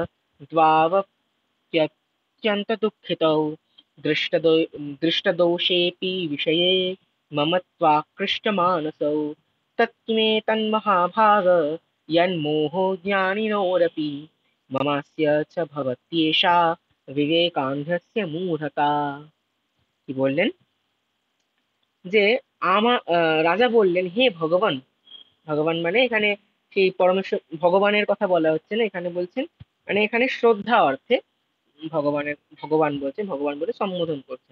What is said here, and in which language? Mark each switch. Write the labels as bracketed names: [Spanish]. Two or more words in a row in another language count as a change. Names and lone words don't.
[Sanskrit] द्वावप्यत्यन्तदुःखितौ दृष्टदो दृष्टदोषेऽपि विषये मम त्वाकृष्टमानसौ तत्किमेतन्महाभाग यन्मोहो ज्ञानिनोरपि ममास्य च भवत्येषा विवेकान्धस्य मूढता। [Bangla] কি বললেন, যে রাজা বললেন, হে ভগবান, ভগবান মানে এখানে সেই পরমেশ্বর ভগবানের কথা বলা হচ্ছে না, এখানে বলছেন, মানে এখানে শ্রদ্ধা অর্থে ভগবানের, ভগবান বলছেন, ভগবান বলে সম্বোধন করছেন।